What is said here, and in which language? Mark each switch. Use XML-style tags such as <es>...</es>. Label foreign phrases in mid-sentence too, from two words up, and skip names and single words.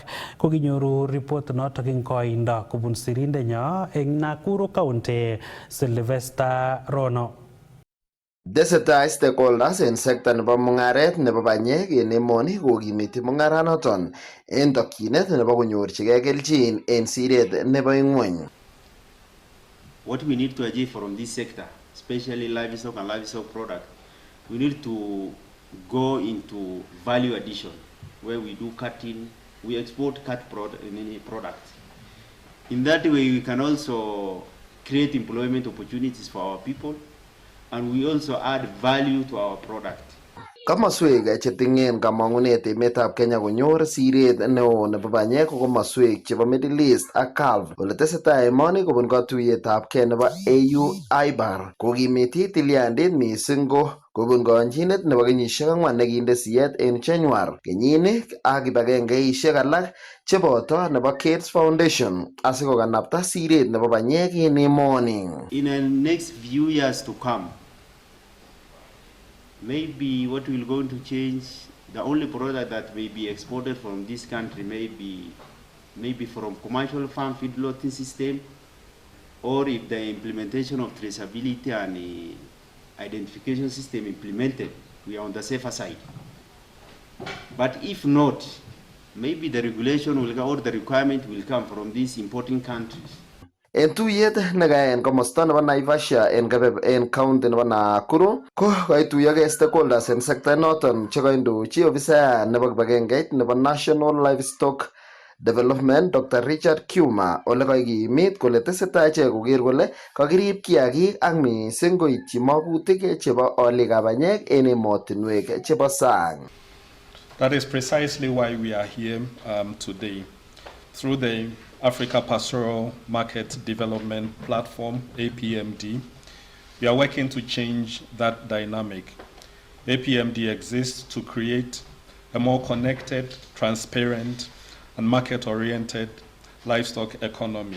<kln>Kokinyoru report notok eng koindo kobun sirindenyo eng Nakuru County Sylvester Rono. Tesetai stakeholders en sekta nebo mung'aret nebo panyek en emoni kokimiti mung'aranoton en tokyinet nebo konyorchigei kelchin en siret nebo ing'weny.</kln> <en>What we need to achieve from this sector, especially livestock and livestock product, we need to go into value addition where we do cutting, we export cut products. In that way we can also create employment opportunities for our people, and we also add value to our product.</en> <kln>Komaswek chetingen kamang'unet emetab Kenya konyor siret neo nebo panyek ko komaswek chebo Middle East ak Gulf ole tesetai emoni kobun katuiyetab kei nebo AU IBAR kokimiti tilyandit mising ko kobun konchinet nebo kenyisiek 4 nekinde siyet en January kenyini ak kibagengeisiek alak cheboto nebo Gates Foundation asikokanapta siret nebo panyek en emoni.</kln> <en>In the next few years to come, maybe what will going to change, the only product that may be exported from this country maybe from commercial farm feedlotting system, or if the implementation of traceability and identification system implemented, we are on the safer side. But if not, maybe the regulation will or the requirement will come from these importing countries.</en> <kln>En tuyet nekaen komosta nebo Naivasha en county nebo Nakuru ko kaituyogei stakeholders en sekta noton chekaindochi ofisayat nebo kibagengeit nebo National Livestock Development Dr. Richard Kiuma ole kaikimit kole tesetai ichek koker kole kakirib kiagik ak mising koityi makutik chebo olikab panyek en emotinwek chebo sang.</kln> <en>That is precisely why we are here today. Through the Africa Pastoral Market Development Platform, APMD, we are working to change that dynamic. APMD exists to create a more connected, transparent, and market-oriented livestock economy.</en>